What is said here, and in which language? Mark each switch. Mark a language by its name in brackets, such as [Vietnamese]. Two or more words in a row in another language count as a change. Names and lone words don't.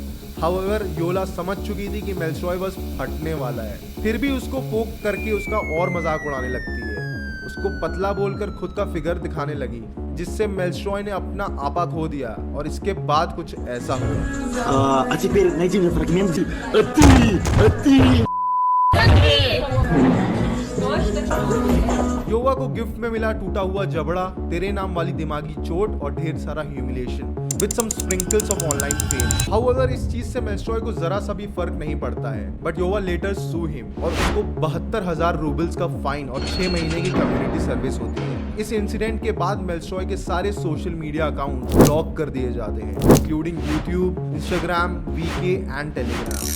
[Hindi] हाउएवर योला समझ चुकी थी कि मेल्स्ट्रॉय बस फटने वाला है, फिर भी उसको पोक करके उसका और मजाक उड़ाने लगती है। उसको पतला बोलकर खुद का फिगर दिखाने लगी, जिससे मेल्स्ट्रॉय ने अपना आपा खो दिया, और इसके बाद कुछ ऐसा हुआ। [Russian] А теперь найди мне фрагмент. Ты! [Hindi] योवा को गिफ्ट में मिला टूटा हुआ जबड़ा, तेरे नाम वाली दिमागी चोट और ढेर सारा ह्यूमिलिएशन [English] with some sprinkles of online fame. However, [Hindi] इस चीज से मेल्स्ट्रॉय को जरा सा भी फर्क नहीं पड़ता है, बट योवा [English] later sue him [Hindi] और उसको 72,000 रूबल्स का फाइन और 6 महीने की [English] community service [Hindi] होती है। इस इंसिडेंट के बाद मेल्स्ट्रॉय के सारे [English] social media account [Hindi] ब्लॉक कर दिए जाते हैं, इंक्लूडिंग यूट्यूब, इंस्टाग्राम, वीके एंड टेलीग्राम।